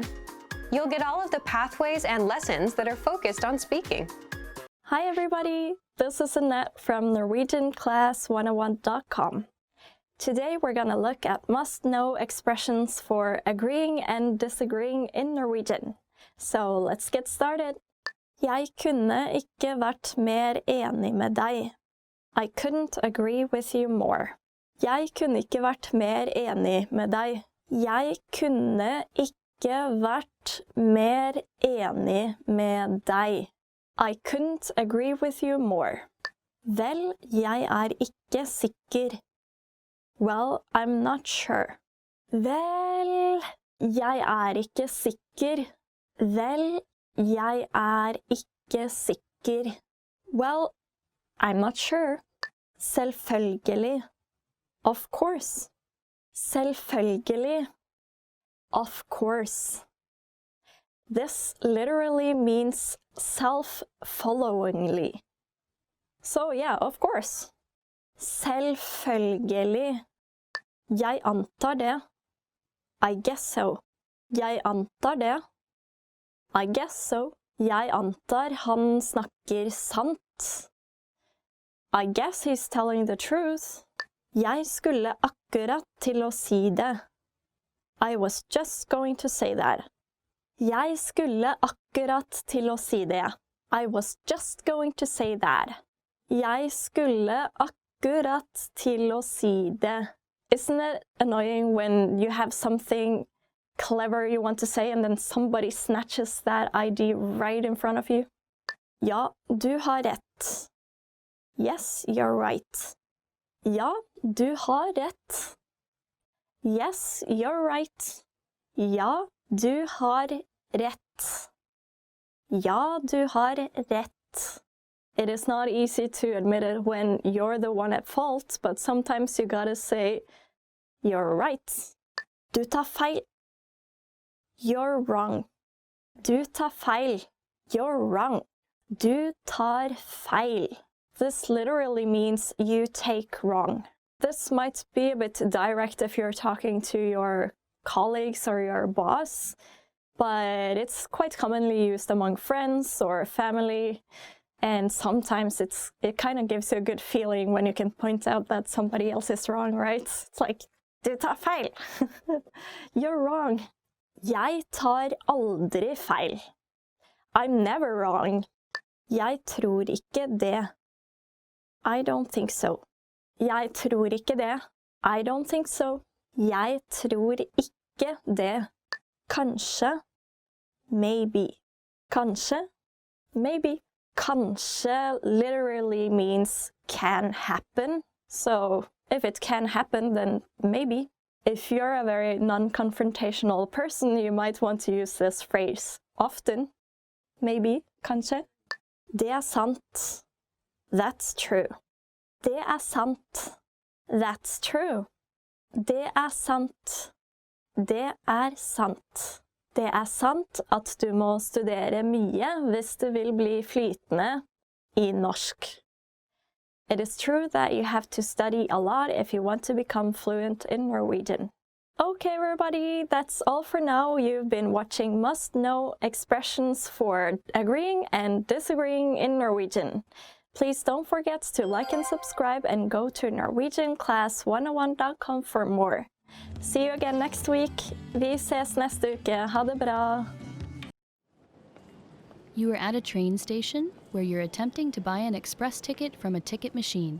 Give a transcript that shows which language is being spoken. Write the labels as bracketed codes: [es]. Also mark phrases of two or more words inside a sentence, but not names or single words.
[en] You'll get all of the pathways and lessons that are focused on speaking. Hi everybody, this is Annette from NorwegianClass101.com. Today we're gonna look at must-know expressions for agreeing and disagreeing in Norwegian. So let's get started. [no] Jeg kunne ikke vært mer enig med deg. [en] I couldn't agree with you more. [no] Jeg kunne ikke vært mer enig med deg. Jeg kunne ikke vært mer enig med deg. [en] I couldn't agree with you more. [no] Vel, jeg ikke sikker. [en] Well, I'm not sure. [no] Vel, jeg ikke sikker. Vel, jeg ikke sikker. [en] Well, I'm not sure. Selvfølgelig. Of course. Selvfølgelig. Of course. This literally means self-followingly. So yeah, of course. [no] Selvfølgelig. Jeg antar det. [en] I guess so. [no] Jeg antar det. [en] I guess so. [no] Jeg antar han snakker sant. [en] I guess he's telling the truth. [no] Jeg skulle akkurat til å si det. [en] I was just going to say that. [no] Jeg skulle akkurat til å si det. [en] I was just going to say that. [no] Jeg skulle akkurat til å si det. [en] Isn't it annoying when you have something clever you want to say and then somebody snatches that idea right in front of you? [no] Ja, du har rett. [en] Yes, you're right. [no] Ja, du har rett. [en] Yes, you're right. [no] Ja, du har rett. Ja, du har rett. [en] It is not easy to admit it when you're the one at fault, but sometimes you gotta say, you're right. [no] Du tar feil. [en] You're wrong. [no] Du tar feil. [en] You're wrong. [no] Du tar feil. [en] This literally means you take wrong. This might be a bit direct if you're talking to your colleagues or your boss, but it's quite commonly used among friends or family, and sometimes it kind of gives you a good feeling when you can point out that somebody else is wrong, right? It's like, [no] du tar feil. [en] You're wrong. [no] Jeg tar aldri feil. [en] I'm never wrong. [no] Jeg tror ikke det. [en] I don't think so. [no] Jeg tror ikke det. [en] I don't think so. [no] Jeg tror ikke det. Kanskje. [en] Maybe. Kanskje. Maybe. Kanskje literally means can happen. So if it can happen, then maybe. If you're a very non-confrontational person, you might want to use this phrase often. Maybe. [no] Kanskje. Det sant. [en] That's true. [no] Det sant. [en] That's true. [no] Det sant. Det sant. Det sant at du må studere mye hvis du vil bli flytende i norsk. [en] It is true that you have to study a lot if you want to become fluent in Norwegian. Okay, everybody, that's all for now. You've been watching must-know expressions for agreeing and disagreeing in Norwegian. Please don't forget to like and subscribe and go to norwegianclass101.com for more. See you again next week. [no] Vi ses neste uke. Ha det bra. [en] You are at a train station where you're attempting to buy an express ticket from a ticket machine.